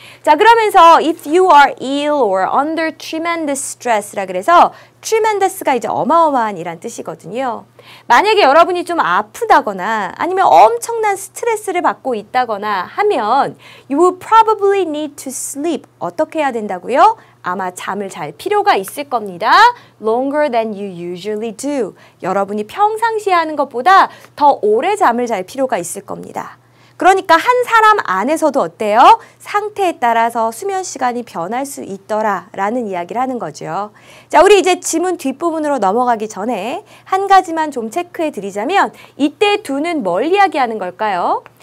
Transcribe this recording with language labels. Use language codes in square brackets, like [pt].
[ko] 자, 그러면서 [en] if you are ill or under tremendous stress [ko] 라 그래서 tremendous가 이제 어마어마한 이란 뜻이거든요. 만약에 여러분이 좀 아프다거나 아니면 엄청난 스트레스를 받고 있다거나 하면 [en] you will probably need to sleep. [ko] 어떻게 해야 된다고요? 아마 잠을 잘 필요가 있을 겁니다. [en] Longer than you usually do. [ko] 여러분이 평상시에 하는 것보다 더 오래 잠을 잘 필요가 있을 겁니다. 그러니까 한 사람 안에서도 어때요? 상태에 따라서 수면 시간이 변할 수 있더라 라는 이야기를 하는 거죠. 자, 우리 이제 지문 뒷부분으로 넘어가기 전에 한 가지만 좀 체크해 드리자면 이때 do는 뭘 이야기하는 걸까요?